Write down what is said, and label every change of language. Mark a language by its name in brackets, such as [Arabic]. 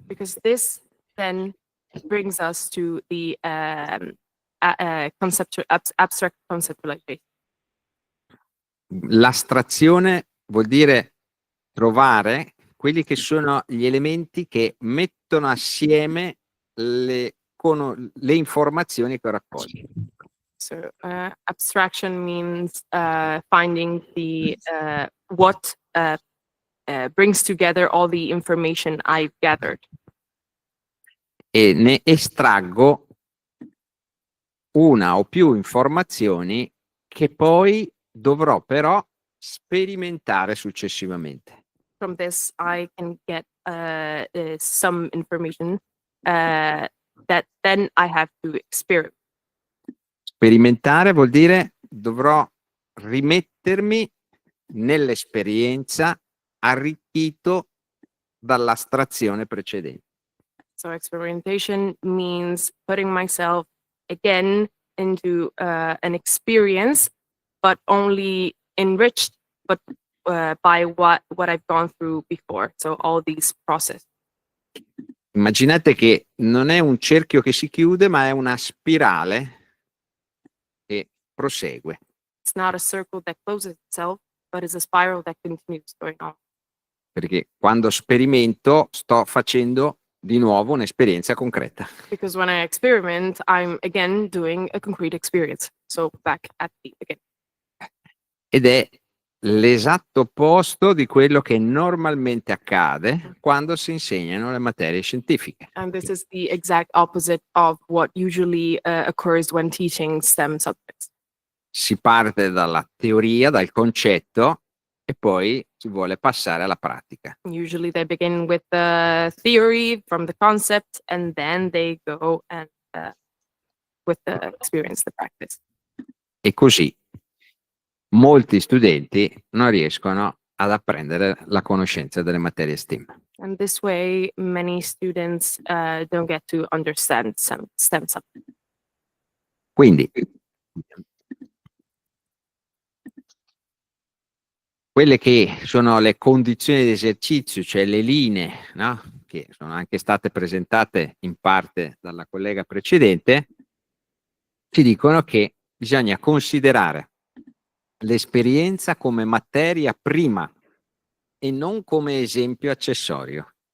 [English] Because this then brings us to the abstract conceptualization. [Italian] L'astrazione vuol dire trovare quelli che sono gli elementi che mettono assieme le informazioni che raccogli. [English] So abstraction means finding the what brings together all the information I've gathered. [Italian] E ne estraggo una o più informazioni che poi dovrò però sperimentare successivamente. [English] From this, I can get some information that then I have to experiment. [Italian] Sperimentare vuol dire dovrò rimettermi nell'esperienza arricchito dall'astrazione precedente. [English] So experimentation means putting myself again into an experience, but only enriched, but by what I've gone through before. So all these processes. [Italian] Immaginate che non è un cerchio che si chiude, ma è una spirale che prosegue. [English] It's not a circle that closes itself, but is a spiral that continues going on. [Italian] Perché quando sperimento sto facendo di nuovo un'esperienza concreta. [English] Because when I experiment, I'm again doing a concrete experience. So back at the again. [Italian] Ed è l'esatto opposto di quello che normalmente accade quando si insegnano le materie scientifiche. [English] And this is the exact opposite of what usually occurs when teaching STEM subjects. [Italian] Si parte dalla teoria, dal concetto, e poi si vuole passare alla pratica. [English] Usually they begin with the theory from the concept, and then they go and with the experience, the practice. [Italian] E così molti studenti non riescono ad apprendere la conoscenza delle materie STEM. [English] And this way, many students don't get to understand some STEM subjects. [Italian] Quindi quelle che sono le condizioni di esercizio, cioè le linee, no? Che sono anche state presentate in parte dalla collega precedente, ci dicono che bisogna considerare l'esperienza come materia prima e non come esempio accessorio.